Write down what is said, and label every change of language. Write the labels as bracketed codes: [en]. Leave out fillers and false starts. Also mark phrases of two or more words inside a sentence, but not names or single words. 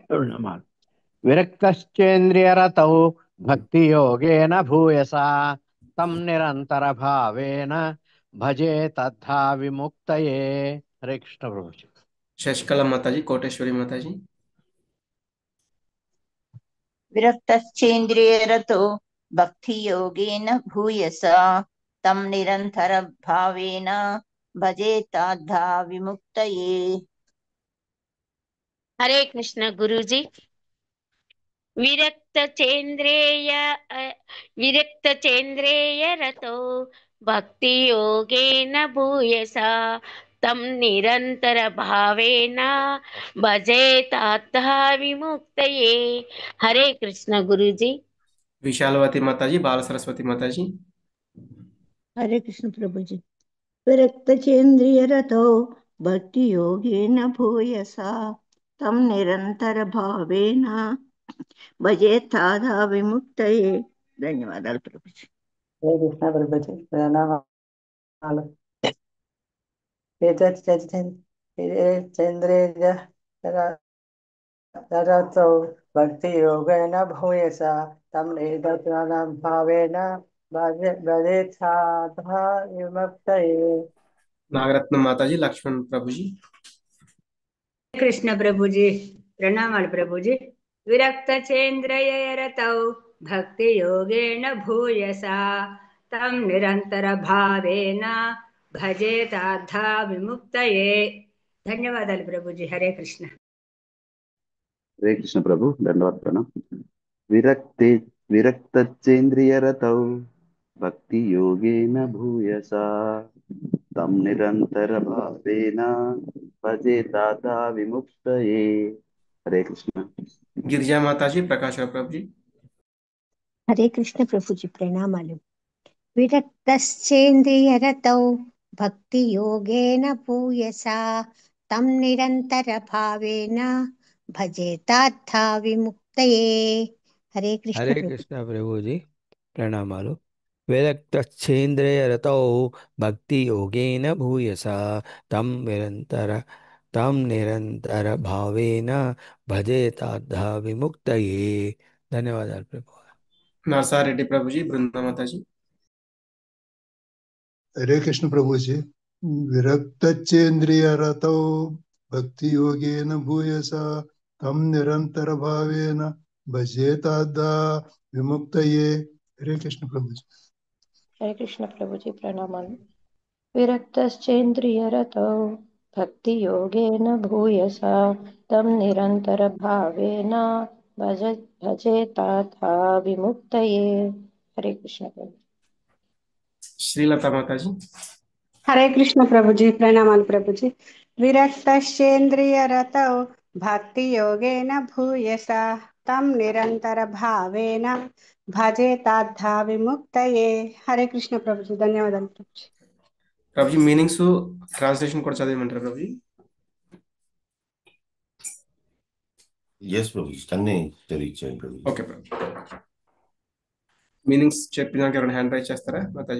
[sa] విరక్తశ్చేంద్రియరతౌ భక్తి యోగేన భూయసా తం నిరంతర భావేన భజే తద్ధా విముక్తయే. [te] హరే కృష్ణ ప్రభుజీ. శశికళ మాతాజీ, కోటేశ్వరి మాతాజీ. [sa] विरक्तश्चेन्द्रियरतो भक्तियोगेन भूयसा तं निरन्तरभावेन भजेताद्धा विमुक्तये। [hi] हरे कृष्ण गुरुजी। [sa] विरक्त चेन्द्रेय रतो भक्ति योगेन भूयसा तं निरंतर भावेन भजेतात्था विमुक्तये। [hi] हरे कृष्ण गुरुजी। विशालवती माताजी, बाल सरस्वती माताजी। हरे कृष्ण प्रभु जी। [sa] विरक्तचेन्द्रियरतो भक्तियोगेन भूयसा तं निरन्तरभावेन भजेताद्धा विमुक्तये। [te] ధన్యవాదాలు ప్రభుజీ. హరే కృష్ణ ప్రభుజీ, ప్రణామాలు. [sa] చంద్రేయ రతో భక్తి యోగేన భూయస తం నిరతర భావేన భజేతాద్धा విముక్తయే. [hi] नागरत्न माताजी, लक्ष्मण प्रभुजी। कृष्ण प्रभुजी, प्रणामाल प्रभुजी। [sa] विरक्त चेन्द्रय रतौ भक्ति योगेन भूयसा तं निरंतर भावेन भजेताद्धा विमुक्तये। [te] ధన్యవాదాలు ప్రభుజీ. హరే కృష్ణ. [hi] हरे कृष्ण प्रभु, दंडवत प्रणाम। [sa] विरक्तचेन्द्रियरतौ भक्ति योगेन भूयसा तं निरंतर भावेन भजेताद्धा विमुक्तये। [hi] हरे कृष्ण। गिरिजा माताजी, प्रकाश प्रभुजी। हरे कृष्ण प्रभु जी, प्रणामालु। [sa] विरक्तश्चेन्द्रियरतौ भक्ति योगेन भूयसा तं निरंतर भावेन भजेताद्धा विमुक्तये। [hi] हरे कृष्ण हरे कृष्ण प्रभु जी, प्रणामालु। [sa] विरक्तश्चेन्द्रियरतौ भक्ति योगेन भूयसा तं निरंतर भावेन भजेताद्धा विमुक्तये। [hi] धन्यवाद प्रभु। नरसारेड्डी प्रभुजी, बृंदा माताजी। हरे कृष्ण प्रभु जी। [sa] विरक्तचेन्द्रियरतौ भक्ति योगेन भूयसा तं निरंतर भावेन भजेताद्धा विमुक्तये। [hi] हरे कृष्ण प्रभु जी। हरे कृष्ण प्रभु जी, प्रणामालु। [sa] विरक्तश्चेन्द्रियरतौ भक्ति योगेन भूयसा तं निरंतर भावेन भजेताद्धा विमुक्तये। [hi] हरे कृष्ण प्रभु। श्रीलता माताजी। हरे कृष्ण प्रभुजी, प्रणामाल प्रभुजी। [sa] विरक्तश्चेन्द्रियरतौ भक्ति योगेन भूयसा तं निरंतर भावेन भजेताद्धा विमुक्तये। [hi] हरे कृष्ण प्रभुजी, [te] ధన్యవాదాలు ప్రభుజీ. ప్రభుజీ, [en] meanings translation [te] కూడా చదివమంటారు ప్రభుజీ? yes ప్రభుజీ, అన్ని చదివించండి ప్రభుజీ. ఓకే ప్రభుజీ. మీనింగ్స్ చెప్పినాక ఎవరైనా [en] hand raise [te] చేస్తారా మాతాజీ?